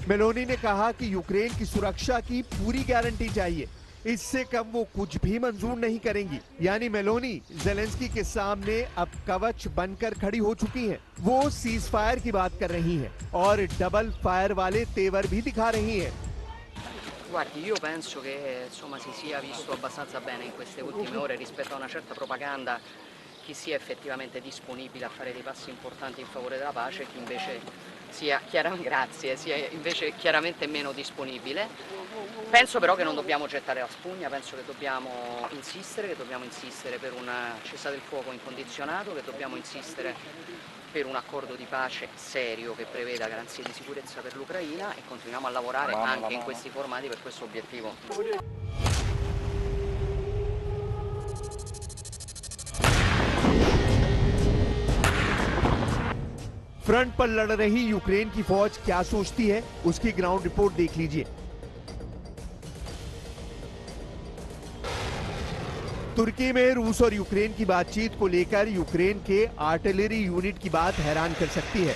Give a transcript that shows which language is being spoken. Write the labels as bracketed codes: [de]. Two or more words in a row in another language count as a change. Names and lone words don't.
[hi] मेलोनी ने कहा कि यूक्रेन की सुरक्षा की पूरी गारंटी चाहिए। इससे कम वो कुछ भी मंजूर नहीं करेंगी। यानी मेलोनी जेलेंस्की के सामने अब कवच बनकर खड़ी हो चुकी हैं। वो [en] cease fire [hi] की बात कर रही हैं और [en] double fire [hi] वाले तेवर भी दिखा रही हैं। [it] Guardi, io penso che insomma si sia visto abbastanza bene in queste ultime ore rispetto a una certa propaganda chi sia effettivamente disponibile a fare dei passi importanti in favore della pace e chi invece sia invece chiaramente meno disponibile. Penso però che non dobbiamo gettare la spugna, penso che dobbiamo insistere per un cessate il fuoco incondizionato, che dobbiamo insistere per un accordo di pace serio che preveda garanzie di sicurezza per l'Ucraina e continuiamo a lavorare anche in questi formati per questo obiettivo. [hi] फ्रंट पर लड़ रही यूक्रेन की फौज क्या सोचती है, उसकी [en] ground report [hi] देख लीजिए। तुर्की में रूस और यूक्रेन की बातचीत को लेकर यूक्रेन के [en] artillery unit [hi] की बात हैरान कर सकती है।